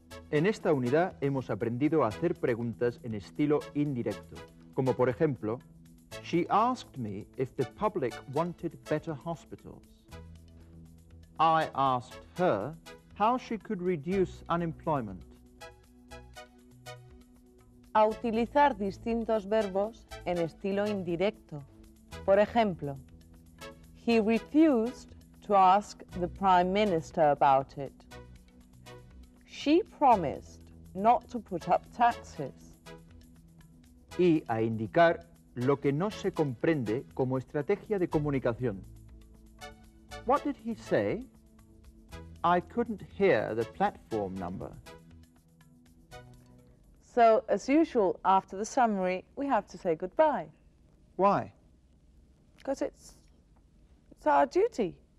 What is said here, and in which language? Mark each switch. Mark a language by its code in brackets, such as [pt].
[es] En esta unidad hemos aprendido a hacer preguntas en estilo indirecto, como por ejemplo, [en] she asked me if the public wanted better hospitals. I asked her how she could reduce unemployment. [es] A utilizar distintos verbos en estilo indirecto. Por ejemplo, [en] he refused to ask the Prime Minister about it. She promised not to put up taxes. [es] Y a indicar lo que no se comprende como estrategia de comunicación. [en] What did he say? I couldn't hear the platform number. So, as usual, after the summary, we have to say goodbye. Why? Because it's our duty.